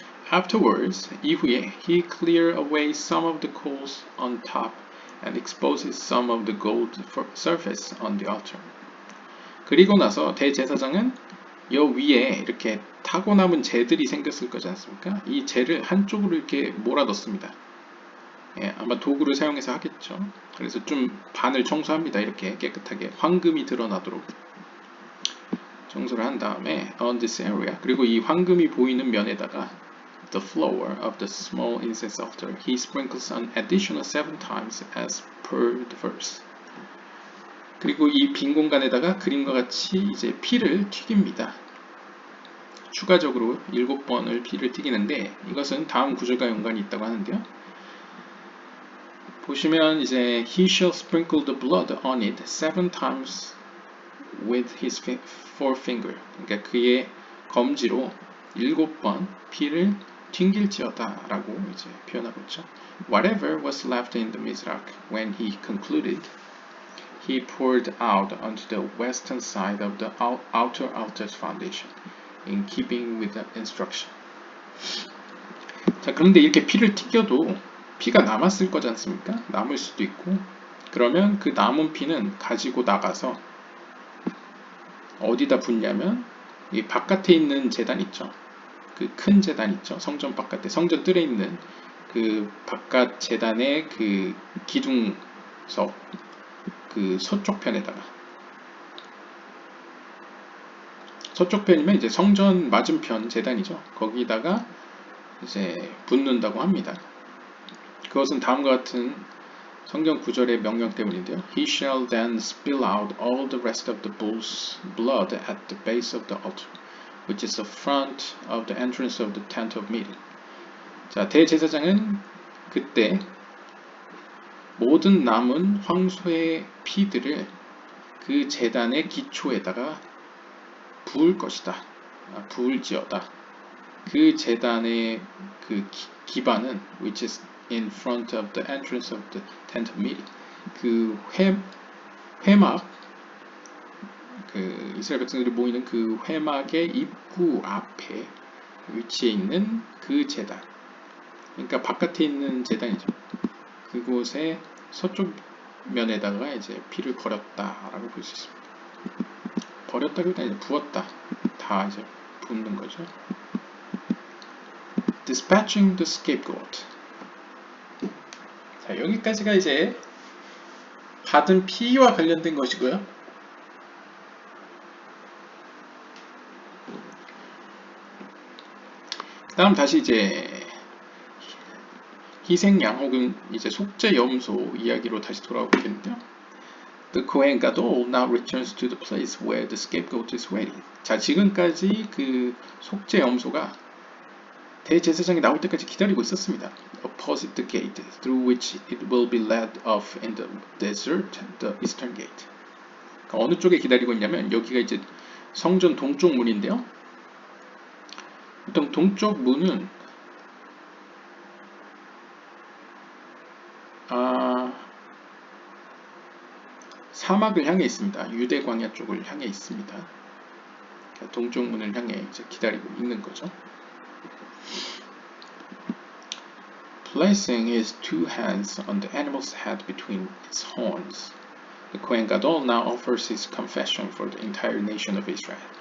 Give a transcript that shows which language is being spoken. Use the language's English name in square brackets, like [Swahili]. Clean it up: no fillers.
[English] Afterwards, [Korean] 이후에 [English] he clears away some of the coals on top and exposes some of the gold surface on the altar. [Korean] 그리고 나서 대제사장은 여 위에 이렇게 타고 남은 재들이 생겼을 거지 않습니까? 이 재를 한쪽으로 이렇게 몰아넣습니다. 예, 아마 도구를 사용해서 하겠죠. 그래서 좀 반을 청소합니다. 이렇게 깨끗하게 황금이 드러나도록 청소를 한 다음에 [English] on this area, [Korean] 그리고 이 황금이 보이는 면에다가 [English] the floor of the small incense altar he sprinkles an additional 7 times as per the verse. [Korean] 그리고 이 빈 공간에다가 그림과 같이 이제 피를 튀깁니다. 추가적으로 7번을 피를 튀기는데 이것은 다음 구절과 연관이 있다고 하는데요. 보시면 이제 [English] he shall sprinkle the blood on it 7 times with his forefinger. [Korean] 그러니까 그의 검지로 7번 피를 튕길지어다 라고 이제 표현하고 있죠. [English] Whatever was left in the mizrach when he concluded, he poured out onto the western side of the outer altar's foundation, in keeping with the instruction. [Korean] 자, 그런데 이렇게 피를 튀겨도 피가 남았을 거지 않습니까? 남을 수도 있고, 그러면 그 남은 피는 가지고 나가서 어디다 붓냐면 이 바깥에 있는 제단 있죠. 그 큰 제단 있죠. 성전 바깥에, 성전 뜰에 있는 그 바깥 재단의 그 기둥석 그 서쪽 편에다가, 서쪽 편이면 이제 성전 맞은편 재단이죠. 거기다가 이제 붓는다고 합니다. 그것은 다음과 같은 성경 구절의 명령 때문인데요. [English] He shall then spill out all the rest of the bull's blood at the base of the altar, which is the front of the entrance of the tent of meeting. [Korean] 자, 대제사장은 그때 모든 남은 황소의 피들을 그 제단의 기초에다가 부을 것이다. 부을지어다. 그 제단의 그 기반은 [English] which is in front of the entrance of the tent of meeting. [Korean] 그 회막, 그 이스라엘 백성들이 모이는 그 회막의 입구 앞에 위치해 있는 그 제단. 그러니까 바깥에 있는 제단이죠. 그곳에 서쪽 면에다가 이제 피를 버렸다라고 볼 수 있습니다. 버렸다기보다 이제 부었다. 다 이제 붓는 거죠. [English] Dispatching the scapegoat. [Korean] 자, 여기까지가 이제 받은 피와 관련된 것이고요. 다음 다시 이제 희생양 혹은 이제 속죄 염소 이야기로 다시 돌아오겠는데요. [English] The Kohen Gadol now returns to the place where the scapegoat is waiting. [Korean] 자, 지금까지 그 속죄 염소가 대제사장이 나올 때까지 기다리고 있었습니다. [English] Opposite the gate through which it will be led off in the desert, the eastern gate. [Korean] 그러니까 어느 쪽에 기다리고 있냐면 여기가 이제 성전 동쪽 문인데요. 보통 동쪽 문은 사막을 향해 있습니다. 유대 광야 쪽을 향해 있습니다. 동쪽 문을 향해 이제 기다리고 있는 거죠. [English] Placing his two hands on the animal's head between its horns, the Kohen Gadol now offers his confession for the entire nation of Israel.